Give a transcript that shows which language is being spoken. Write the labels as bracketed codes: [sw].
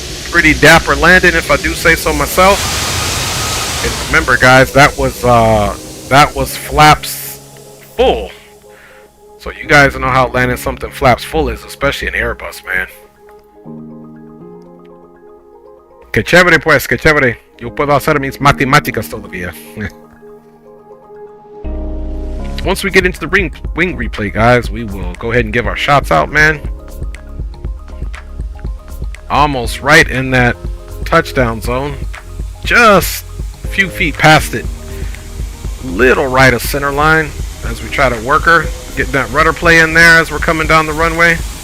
[en] Pretty dapper landing, if I do say so myself. And remember, guys, that was flaps full. So you guys know how landing something flaps full is, especially an Airbus, man. [es] Que chévere, pues, que chévere. Yo puedo hacer mis matemáticas todavía. [en] Once we get into the wing replay, guys, we will go ahead and give our shots out, man. Almost right in that touchdown zone. Just a few feet past it. Little right of center line as we try to work her. Get that rudder play in there as we're coming down the runway.